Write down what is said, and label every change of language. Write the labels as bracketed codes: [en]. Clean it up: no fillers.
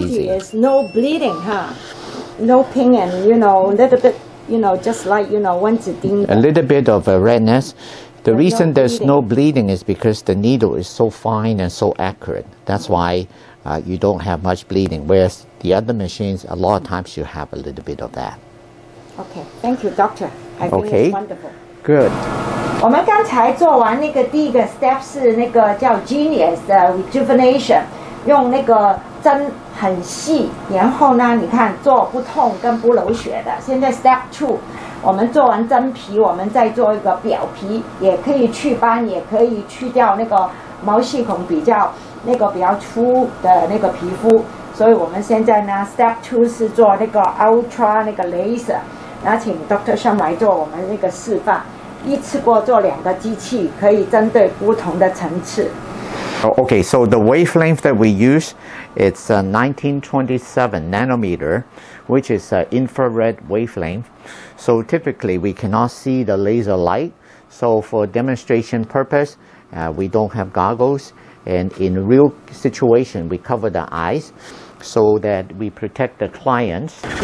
[en] The beauty is no bleeding, huh? No pain, and a little bit, just like a little bit of a redness. The reason there's no bleeding is because the needle is so fine and so accurate. That's why you don't have much bleeding. Whereas the other machines, a lot of times you have a little bit of that. Okay, thank you, doctor. I think it's wonderful. Good. [zh] 我们刚才做完那个第一个 step 是那个叫 Genius 的 rejuvenation， 用那个针很细，然后呢，你看做不痛跟不流血的。现在 step 2， 我们做完真皮，我们再做一个表皮，也可以去斑，也可以去掉那个毛细孔比较粗的那个皮肤。所以我们现在呢 step 2是做那个 ultra 那个 laser。那请 Dr. Sham 来做我们那个示范，一次过做2个机器，可以针对不同的层次。 [en] Okay, so the wavelength that we use, it's 1927 nanometer, which is an infrared wavelength. So typically we cannot see the laser light. So for demonstration purpose, we don't have goggles, and in real situation we cover the eyes, so that we protect the clients.